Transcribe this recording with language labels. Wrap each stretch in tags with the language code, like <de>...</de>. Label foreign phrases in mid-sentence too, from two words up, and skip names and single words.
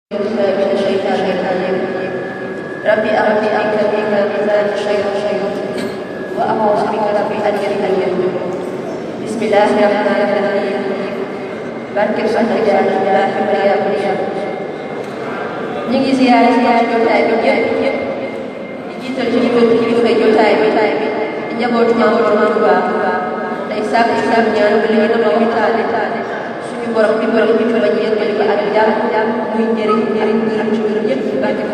<ar>من الشيطان الرجيم ربي أعوذ بك من همزات الشياطين وأعوذ بك ربي أن يحضرون بسم الله الرحمن الرحيم</ar> <wo>barke Soxna Jaara Baaxi Mariama ñu ngi ziyaare jotaay bi ñëpp di jiital ci kilifa jotaay bi di njabootu Maam Borom Tuubaa tey sàkku ñaan ba li ñu doon waxtaane suñu borom bi ñu ci bañ yëkkali ko ak jàmm muy njëriñ gërëm ci gërëm yëpp ci barke</wo>